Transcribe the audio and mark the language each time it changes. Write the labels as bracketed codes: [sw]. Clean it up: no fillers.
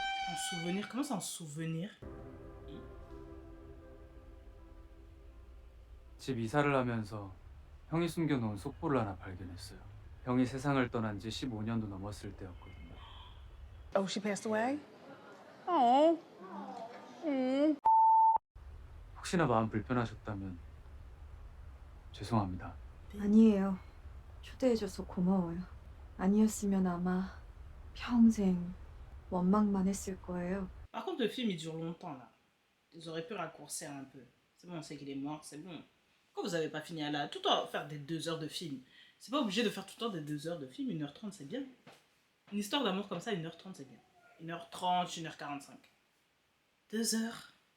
[fr] Un souvenir? Comment c'est un souvenir? [ko] 집 이사를 하면서 형이 숨겨놓은 속보를 하나 발견했어요. 형이 세상을 떠난 지 15년도 넘었을 때였거든요. [en] Oh, she passed away? Oh. [ko] 혹시나 마음 불편하셨다면 죄송합니다. 아니에요. 초대해줘서 고마워요. 아니었으면 아마 평생 원망만 했을 거예요. [fr] Par contre, le film il dure longtemps là. Ils auraient pu raccourcir un peu. C'est bon, on sait qu'il est mort, c'est bon. Pourquoi vous avez pas fini à la... Tout le temps faire des 2 heures de film. C'est pas obligé de faire tout le temps des 2 heures de film. 1h30 c'est bien. Une histoire d'amour comme ça, 1h30 c'est bien. 1h30, 1h45. 2 heures.